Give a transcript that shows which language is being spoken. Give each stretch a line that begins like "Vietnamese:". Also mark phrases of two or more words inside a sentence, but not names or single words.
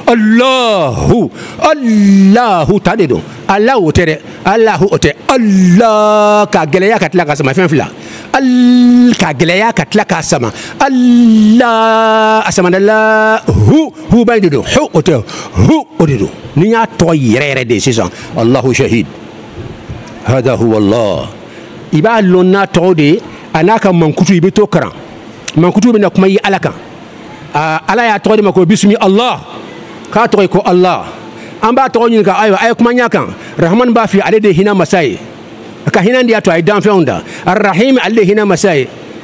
Bambara: ta de don alahu o tɛ dɛ alahu o tɛ allah ka gɛlɛya ka tila ka sama fɛn fila ka gɛlɛya ka tila k'a sama allah a samana la hu ba de don hu o tɛ hu o de don ni y'a tɔgɔ yɛrɛ yɛrɛ de sisan
Arabic: الله شهيد هذا هو الله
Bambara: i b'a lɔn n'a tɔgɔ de a n'a ka mankutu i bɛ to karan mankutu bɛ na kuma i ala kan ala y'a tɔgɔ de ma ko
Arabic: بسم الله
Bambara: k'a tɔgɔ ye ko allah an b'a tɔgɔ ɲininka ayiwa a ye kuma ɲa kan rahman b'a f'i ale de hinɛ masa ye ka hinɛ de y'a to a ye danfɛnw da arahim ale de hinɛ masa ye